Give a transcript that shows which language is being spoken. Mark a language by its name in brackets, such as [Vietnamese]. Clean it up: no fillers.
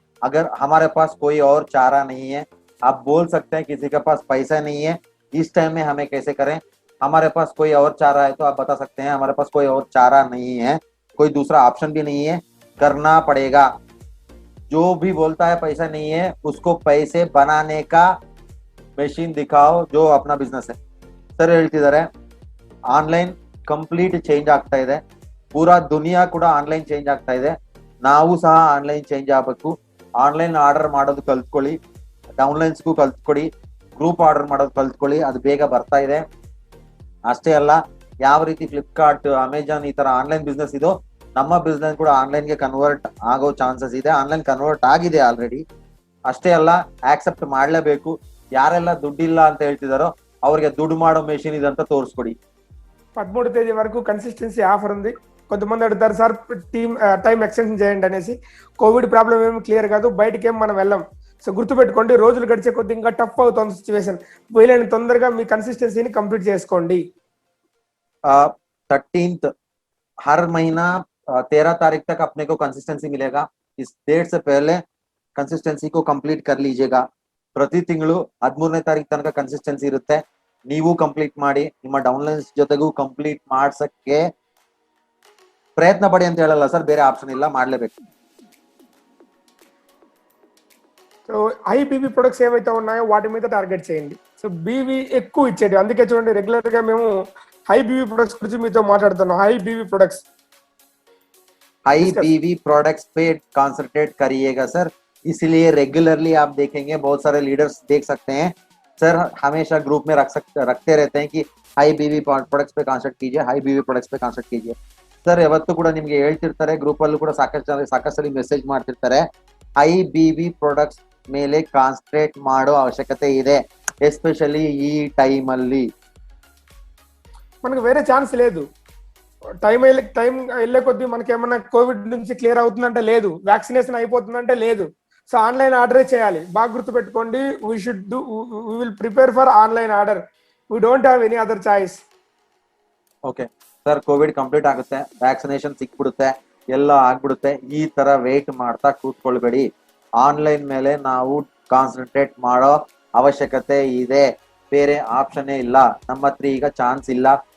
[Hindi] अगर हमारे पास कोई और चारा नहीं है, आप बोल सकते हैं किसी के पास पैसा नहीं है, इस टाइम में हमें कैसे करें. हमारे पास कोई और चारा है तो आप बता सकते हैं, हमारे पास कोई और चारा नहीं है, कोई दूसरा ऑप्शन भी नहीं है, करना पड़ेगा. जो भी बोलता है पैसा नहीं है, उसको पैसे बनाने का मशीन दिखाओ जो अपना बिजनेस है. [Kannada] ಸರ್ ಹೇಳ್ತಿದ್ದಾರೆ, ಆನ್ಲೈನ್ ಕಂಪ್ಲೀಟ್ ಚೇಂಜ್ ಆಗ್ತಾ ಇದೆ, ಪೂರಾ ದುನಿಯಾ ಕೂಡ ಆನ್ಲೈನ್ ಚೇಂಜ್ ಆಗ್ತಾ ಇದೆ. ನಾವು ಸಹ ಆನ್ಲೈನ್ ಚೇಂಜ್ ಆಗಬೇಕು. ಆನ್ಲೈನ್ ಆರ್ಡರ್ ಮಾಡೋದು ಕಲ್ತ್ಕೊಳ್ಳಿ, ಡೌನ್ಲೈನ್ಸ್ಗೂ ಕಲ್ತ್ಕೊಳ್ಳಿ, ಗ್ರೂಪ್ ಆರ್ಡರ್ ಮಾಡೋದು ಕಲ್ತ್ಕೊಳ್ಳಿ, ಅದು ಬೇಗ ಬರ್ತಾ ಇದೆ. ಅಷ್ಟೇ ಅಲ್ಲ, ಯಾವ ರೀತಿ ಫ್ಲಿಪ್ಕಾರ್ಟ್, ಅಮೆಜಾನ್ ಈ ತರ ಆನ್ಲೈನ್ ಬಿಸ್ನೆಸ್ ಇದೋ, ನಮ್ಮ ಬಿಸ್ನೆಸ್ ಕೂಡ ಆನ್ಲೈನ್ಗೆ ಕನ್ವರ್ಟ್ ಆಗೋ ಚಾನ್ಸಸ್ ಇದೆ. ಆನ್ಲೈನ್ ಕನ್ವರ್ಟ್ ಆಗಿದೆ ಆಲ್ರೆಡಿ. ಅಷ್ಟೇ ಅಲ್ಲ, ಆಕ್ಸೆಪ್ಟ್ ಮಾಡ್ಲೇಬೇಕು. ಯಾರೆಲ್ಲ ದುಡ್ಡಿಲ್ಲ ಅಂತ ಹೇಳ್ತಿದಾರೋ ಅವ್ರಿಗೆ ದುಡ್ಡು ಮಾಡೋ ಮೆಷಿನ್ ಇದಂತ ತೋರಿಸ್ಕೊಡಿ. [Telugu] 13వ తేదీ వరకు కన్సిస్టెన్సీ ఆఫర్ ఉంది. కొంతమంది అడుగుతారు సార్ టైం ఎక్స్టెన్షన్ చేయండి అనేసి. కోవిడ్ ప్రాబ్లం ఏమి క్లియర్ కాదు, బయటకి ఏం మనం వెళ్ళాం. సో గుర్తుపెట్టుకోండి, రోజులు గడిచే కొద్ది ఇంకా టఫ్ అవుతుంది సిచ్యువేషన్. వీలైన తొందరగా మీ కన్సిస్టెన్సీని కంప్లీట్ చేసుకోండి. [Hindi] 13th हर महीना 13 तारीख तक अपने को कंसिस्टेंसी मिलेगा. इस डेट से पहले कंसिस्टेंसी को कंप्लीट कर लीजिएगा. [Kannada] ಪ್ರತಿ ತಿಂಗಳು 13ನೇ ತಾರೀಕು ತನಕ ಕನ್ಸಿಸ್ಟೆನ್ಸಿ ಇರುತ್ತೆ. ನೀವು ಕಂಪ್ಲೀಟ್ ಮಾಡಿ, ನಿಮ್ಮ ಡೌನ್ಲೈನ್ಸ್ ಜೊತೆಗೂ ಕಂಪ್ಲೀಟ್ ಮಾಡ್ಸಕ್ಕೆ ಪ್ರಯತ್ನ ಪಡಿ ಅಂತ ಹೇಳಲ್ಲ ಸರ್, ಬೇರೆ ಆಪ್ಷನ್ ಇಲ್ಲ, ಮಾಡ್ಲೇಬೇಕು. [Telugu] సో ఐబీబీ ప్రొడక్ట్స్ ఏవైతే ఉన్నాయో వాటి మీద టార్గెట్ చేయండి. సో బీవీ ఎక్కువ ఇచ్చేది, అందుకే చూడండి రెగ్యులర్ గా మేము హై బీవీ ప్రొడక్ట్స్ గురించి మీతో మాట్లాడుతున్నాం. High BV products [English] High Discuss. [Hindi] बीवी प्रोडक्ट्स पे कॉन्सेंट्रेट करिएगा सर। इसलिए रेगुलरली आप देखेंगे बहुत सारे लीडर्स देख सकते हैं सर, हमेशा ग्रुप में रखते रहते हैं कि हाई बीवी ಪ್ರಾಡಕ್ಟ್ಸ್ पे ಕಾನ್ಸಂಟ್ರೇಟ್ कीजिए, हाई बीवी ಪ್ರಾಡಕ್ಟ್ಸ್ पे ಕಾನ್ಸಂಟ್ರೇಟ್ कीजिए। [Kannada] ಸರ್ ಯಾವತ್ತೂ ಕೂಡ ನಿಮಗೆ ಹೇಳ್ತಿರ್ತಾರೆ, ಗ್ರೂಪ್ ಅಲ್ಲೂ ಕೂಡ ಸಾಕಷ್ಟು ಮೆಸೇಜ್ ಮಾಡ್ತಿರ್ತಾರೆ, ಹೈ ಬಿವಿ ಪ್ರಾಡಕ್ಟ್ಸ್ ಮೇಲೆ ಕಾನ್ಸಂಟ್ರೇಟ್ ಮಾಡೋ ಅವಶ್ಯಕತೆ ಇದೆ, ಎಸ್ಪೆಷಲಿ ಈ ಟೈಮ್ ಅಲ್ಲಿ। [Telugu] మనకు వేరే ఛాన్స్ లేదు. టైం వెళ్ళే కొద్దీ మనకి ఏమన్నా కోవిడ్ నుంచి క్లియర్ అవుతుందంటే లేదు, వ్యాక్సినేషన్ అయిపోతుందంటే లేదు. సో ఆన్లైన్ ఆర్డరే చేయాలి. బాగా గుర్తుపెట్టుకోండి, [English] We should do, we will prepare for online order. We don't have any other choice. [Kannada] Okay sir, Covid complete ಆಗುತ್ತೆ, ವ್ಯಾಕ್ಸಿನೇಷನ್ ಸಿಕ್ಬಿಡುತ್ತೆ, ಎಲ್ಲ ಆಗ್ಬಿಡುತ್ತೆ, ಈ ತರ ವೇಟ್ ಮಾಡ್ತಾ ಕೂತ್ಕೊಳ್ಬೇಡಿ, ಆನ್ಲೈನ್ ಮೇಲೆ ನಾವು ಕಾನ್ಸಂಟ್ರೇಟ್ ಮಾಡೋ ಅವಶ್ಯಕತೆ ಇದೆ, ಬೇರೆ ಆಪ್ಷನ್ನೇ ಇಲ್ಲ, ನಮ್ಮ ಹತ್ರ ಈಗ ಚಾನ್ಸ್ ಇಲ್ಲ।